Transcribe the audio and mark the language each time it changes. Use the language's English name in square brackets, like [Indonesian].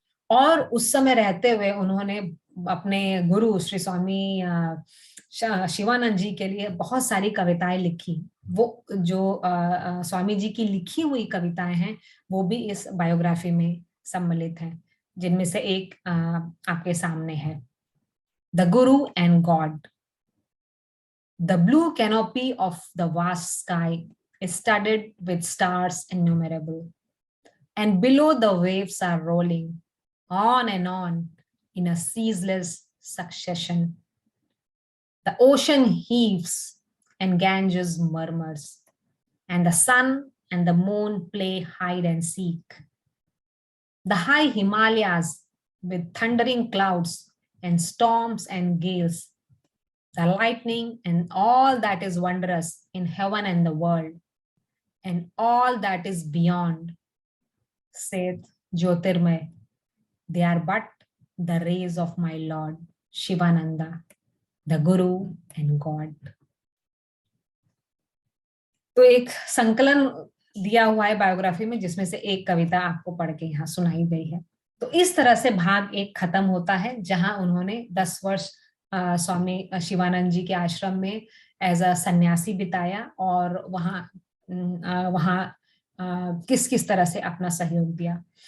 [Hindi] और उस समय रहते हुए उन्होंने अपने गुरु श्री स्वामी शिवानंद जी के लिए बहुत सारी कविताएं लिखी। वो जो स्वामी जी की लिखी हुई कविताएं हैं वो भी इस बायोग्राफी में सम्मिलित हैं, जिनमें से एक आपके सामने है। [English] The guru and God. The blue canopy of the vast sky is studded with stars innumerable, and below the waves are rolling on and on in a ceaseless succession. The ocean heaves and Ganges murmurs, and the sun and the moon play hide and seek. The high Himalayas with thundering clouds and storms and gales, the lightning and all that is wondrous in heaven and the world, and all that is beyond, saith Jyotirmay, they are but the rays of my Lord Shivananda, the Guru and God. [Hindi] तो एक संकलन दिया हुआ है biography में, जिसमें से एक कविता आपको पढ़ के यहाँ सुनाई गई है। तो इस तरह से भाग 1 खत्म होता है, जहां उन्होंने 10 वर्ष स्वामी शिवानंद जी के आश्रम में एज अ सन्यासी बिताया, और वहाँ किस किस तरह से अपना सहयोग दिया।